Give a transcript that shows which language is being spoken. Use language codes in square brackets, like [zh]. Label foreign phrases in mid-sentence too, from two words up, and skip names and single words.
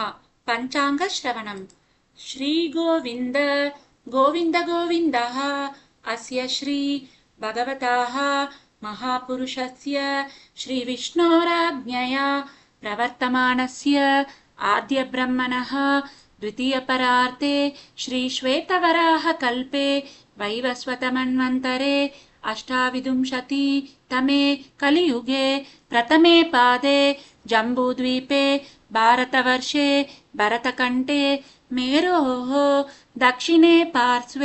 [sa] पञ्चाङ्ग श्रवणम्। श्री गोविन्द गोविन्द गोविन्दः अस्य श्री भगवतः महापुरुषस्य श्री विष्णोराज्ञया प्रवर्तमानस्य आद्य ब्रह्मणः द्वितीयपरार्थे श्रीश्वेतवराहकल्पे वैवस्वतमन्वन्तरे 28तमे कलियुगे प्रथमे पादे जम्बूद्वीपे भारतवर्षे भरतकण्ठे मेरोः दक्षिणे पार्श्वे